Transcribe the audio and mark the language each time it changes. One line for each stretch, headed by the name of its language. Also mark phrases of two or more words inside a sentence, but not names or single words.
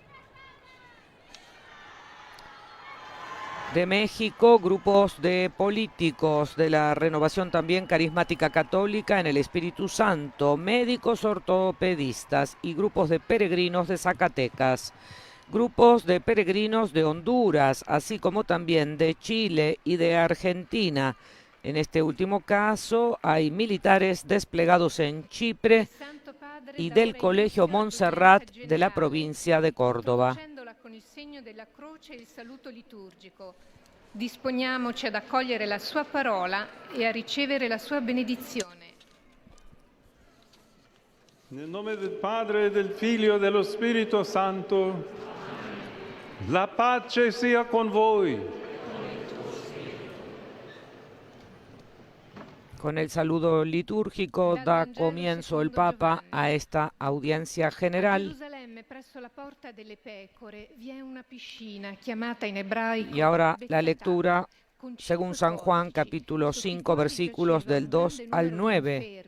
Spanish: De México, grupos de políticos de la Renovación también Carismática Católica en el Espíritu Santo, médicos ortopedistas y grupos de peregrinos de Zacatecas, grupos de peregrinos de Honduras, así como también de Chile y de Argentina. En este último caso hay militares desplegados en Chipre y del Colegio Montserrat de la provincia de Córdoba.
Italian: Disponiamoci ad accogliere la sua parola e a ricevere la sua benedizione. Nel nome del Padre, del Figlio e dello Spirito Santo, la pace sia con voi.
Spanish: Con el saludo litúrgico da comienzo el Papa a esta audiencia general. Y ahora la lectura según San Juan, capítulo 5, versículos del 2 al 9.